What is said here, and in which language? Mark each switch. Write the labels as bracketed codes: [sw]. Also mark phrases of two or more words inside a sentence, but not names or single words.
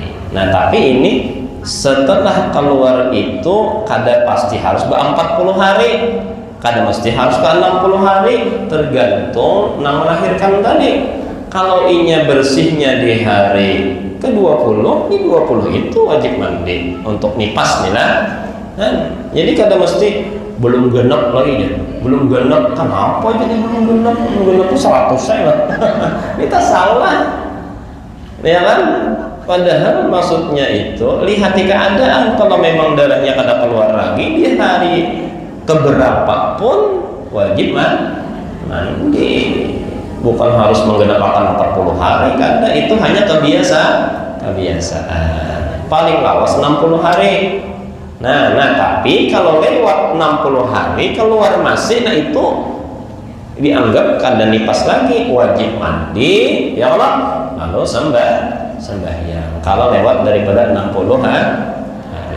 [id] Nah tapi ini setelah keluar itu kada pasti harus 40 hari, kada mesti harus ke 60 hari, tergantung nang melahirkan tadi. Kalau inya bersihnya di hari ke-20, di 20 itu wajib mandi untuk nipas nih lah. Jadi kada mesti belum genap lagi ya. Belum genap, kenapa jadi belum genap? Belum genap itu 100 saya lah. Kita salah. Ya kan? Padahal maksudnya itu lihat keadaan, kalau memang darahnya kada keluar lagi di hari keberapa pun wajib mandi, bukan harus menggenapkan 40 hari kada, itu hanya kebiasaan paling lawas 60 hari. Nah tapi kalau lewat 60 hari keluar masih, nah itu dianggap kada nipas lagi, wajib mandi, [ar] يا الله, [id] lalu sembahyang kalau lewat daripada 60 hari.